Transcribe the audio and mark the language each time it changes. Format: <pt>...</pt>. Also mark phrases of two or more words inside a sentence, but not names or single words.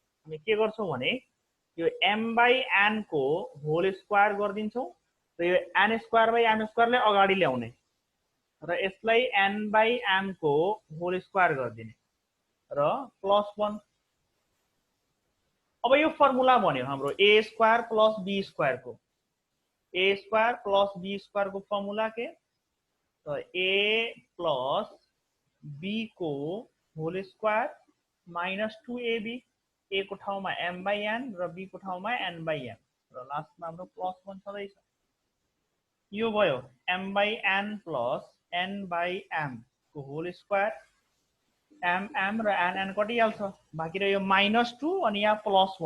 <ne>हामी के गर्छौं भने यो m बाई n को</ne> <en>whole square</en> <ne>गरिदिन्छौं र यो</ne> <en>n square by m</en> <ne>स्क्वायरलाई अगाडि ल्याउने र यसलाई n बाई m को</ne> <en>whole square</en> <ne>गरिदिने र प्लस 1। अब यो फर्मुला बन्यो हाम्रो</ne> <en>a square plus b square</en> <ne>को।</ne> <en>a square plus b square</en> <ne>को फर्मुला के तो</ne> <en>a plus b</en> <ne>को</ne> <en>whole square minus 2ab,</en> <ne>a को ठाउँमा</ne> <en>m by n</en> <ne>र b को ठाउँमा</ne> <en>n by m</en> <ne>र लास्टमा हाम्रो प्लस 1 छँदैछ। यो भयो</ne> <en>m by n plus n by m</en> <ne>को</ne> <en>whole square,</en> <ne>m र n कटिहाल्छ, बाँकी रह्यो माइनस 2 अनि यहाँ प्लस 1।</ne>